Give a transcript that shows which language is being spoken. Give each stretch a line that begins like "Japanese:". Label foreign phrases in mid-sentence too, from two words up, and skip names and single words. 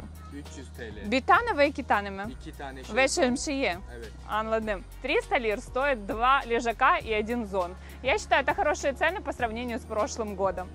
Turkish: 300 TL. Bir tane ve iki tane mi? 2 tane şey. Ve şemsiye. Evet.
Russian: Anladım. 300 лир стоит 2 лежака и 1 зон. Я считаю, это хорошие цены по сравнению с прошлым годом.